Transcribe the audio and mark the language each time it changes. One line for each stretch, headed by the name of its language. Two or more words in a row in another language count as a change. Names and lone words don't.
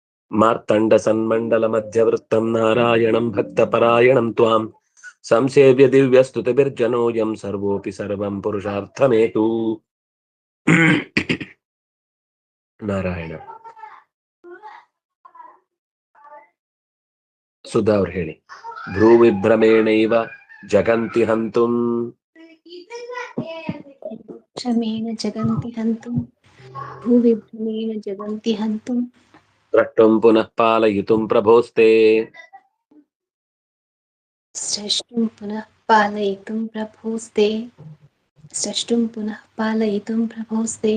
Sanskrit: ಮಾರ್ತಂಡ ಸನ್ಮಂಡಲ ಮಧ್ಯವೃತ್ತಂ ನಾರಾಯಣಂ ಭಕ್ತಪರಾಯಣಂ ತ್ವಾಂ ಸಂಸೇವ್ಯ ದಿವ್ಯ ಸ್ತುತಿಭಿರ್ಜನೋಯಂ ಸರ್ವೋಪಿ ಸರ್ವಂ ಪುರುಷಾರ್ಥಮೇತು. ನಾರಾಯಣ.
Kannada: ಸುಧಾ ಅವ್ರು ಹೇಳಿ.
Sanskrit: ಭ್ರೂವಿಭ್ರಮೇಣೈವ ಜಗಂತಿ ಹಂತುಂ ಭ್ರಮೇಣ ಜಗಂತಿ ಹಂತುಂ ಭೂವಿಭ್ರಮೇಣ ಜಗಂತಿ ಹಂತುಂ ದ್ರಷ್ಟುಂ ಪುನಃ ಪಾಲಯಿತುಂ ಪ್ರಭೋಸ್ತೆ ಸ್ರಷ್ಟುಂ ಪುನಃ ಪಾಲಯಿತುಂ ಪ್ರಭೋಸ್ತೆ ಸ್ರಷ್ಟುಂ ಪುನಃ ಪಾಲಯಿತುಂ ಪ್ರಭೋಸ್ತೆ